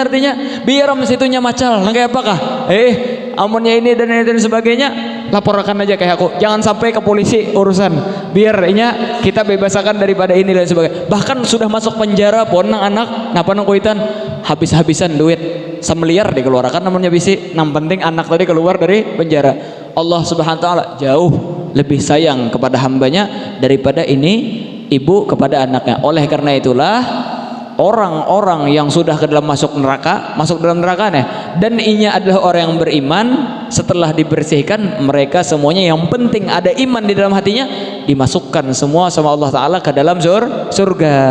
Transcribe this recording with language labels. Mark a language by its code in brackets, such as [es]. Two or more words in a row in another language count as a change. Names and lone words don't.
[bjn] Artinya biar situnya macal nang kayak apakah amunnya ini dan sebagainya, laporkan aja kayak aku, jangan sampai ke polisi urusan, biar kita bebaskan daripada ini dan sebagainya. Bahkan sudah masuk penjara pun nang anak napa nang kuitan habis-habisan duit semiliar dikeluarkan namanya bisi, nang penting anak tadi keluar dari penjara. [id] Allah [ar] Subhanahu wa taala [id] jauh lebih sayang kepada hambanya daripada ini ibu kepada anaknya. Oleh karena itulah orang-orang yang sudah ke dalam masuk dalam neraka nih, dan inya adalah orang yang beriman. Setelah dibersihkan, mereka semuanya yang penting ada iman di dalam hatinya, dimasukkan semua sama Allah Ta'ala ke dalam surga.